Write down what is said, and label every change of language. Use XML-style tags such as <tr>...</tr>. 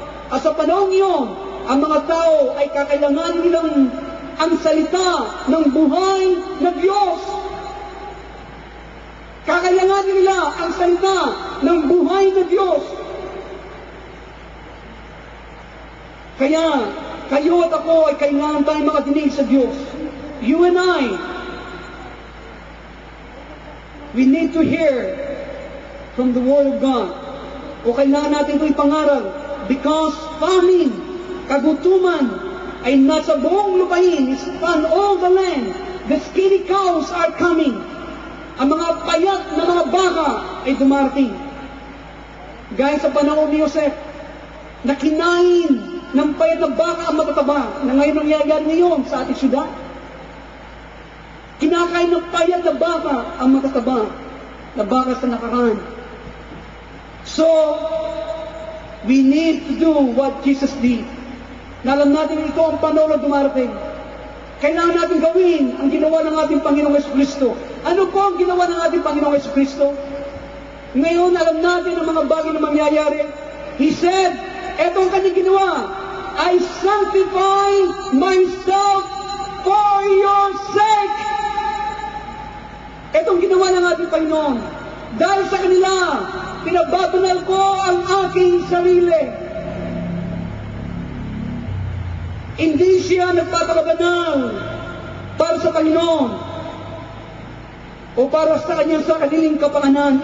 <tl>At sa panahon iyon, ang mga tao ay kakailangan nilang ang salita ng buhay na Diyos. Kakailangan nila ang salita ng buhay na Diyos. Kaya, kayo at ako ay kailangan tayong makadinig sa Diyos.</tl> <en>You and I, we need to hear from the Word of God.</en> <tl>O kailangan natin ito ipangaral</tl> <en>because famine,</en> <tl>kagutuman, ay nasa buong lupain,</tl> <en>is upon all the land. The skinny cows are coming.</en> <tl>Ang mga payat na mga baka ay dumarating. Gaya sa panahon ni Joseph, na kinain ng payat na baka ang matataba, na ngayon nangyayari ngayon sa ating syudad. Kinakain ng payat na baka ang matataba, na baka sa nakaraan.</tl> <en>So, we need to do what Jesus did.</en> <tl>Na alam natin ito ang panahon na dumarating. Kailangan natin gawin ang ginawa ng ating Panginoong Jesucristo. Ano po ang ginawa ng ating Panginoong Jesucristo? Ngayon, alam natin ang mga bagay na mangyayari.</tl> <en>He said,</en> <tl>eto ang kanyang ginawa,</tl> <en>I sanctify myself for your sake.</en> <tl>Etong ginawa ng ating Panginoon. Dahil sa kanila, pinababanal ko ang aking sarili. Hindi siya nagpapabanal para sa Panginoon o para sa kanyang sariling kapanganan.</tl>